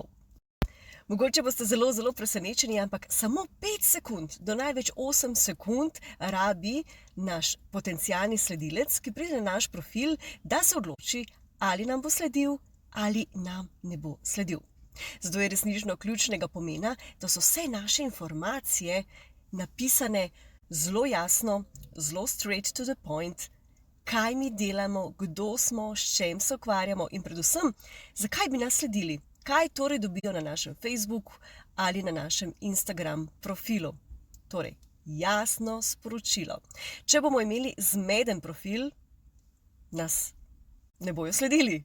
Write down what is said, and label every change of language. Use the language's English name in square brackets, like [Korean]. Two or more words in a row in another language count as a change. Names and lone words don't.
[Slovenian] Mogoče boste zelo presenečeni, ampak samo 5 sekund, do največ 8 sekund rabi naš potencialni sledilec, ki pride na naš profil, da se odloči, ali nam bo sledil ali nam ne bo sledil. Zato je resnično ključnega pomena, da so vse naše informacije napisane zelo jasno, zelo [English] straight to the point, [Slovenian] kaj mi delamo, kdo smo, s čem se ukvarjamo in predvsem, zakaj bi nas sledili. Kaj torej dobijo na našem Facebooku ali na našem Instagram profilu? Torej, jasno sporočilo. Če bomo imeli zmeden profil, nas ne bojo sledili.